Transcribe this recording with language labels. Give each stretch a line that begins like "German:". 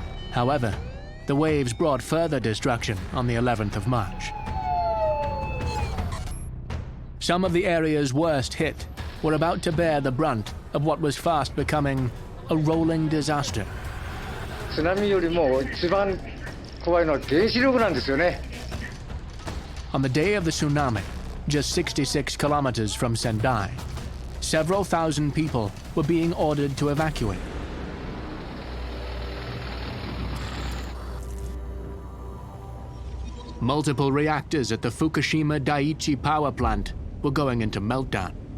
English: However, the waves brought further destruction on the 11th of March. Some of the areas worst hit were about to bear the brunt of what was fast becoming a rolling disaster.
Japanese: 津波よりも一番怖いのは原子力なんですよね。
English: On the day of the tsunami, just 66 kilometers from Sendai, several thousand people were being ordered to evacuate. Multiple reactors at the Fukushima Daiichi power plant were going into meltdown.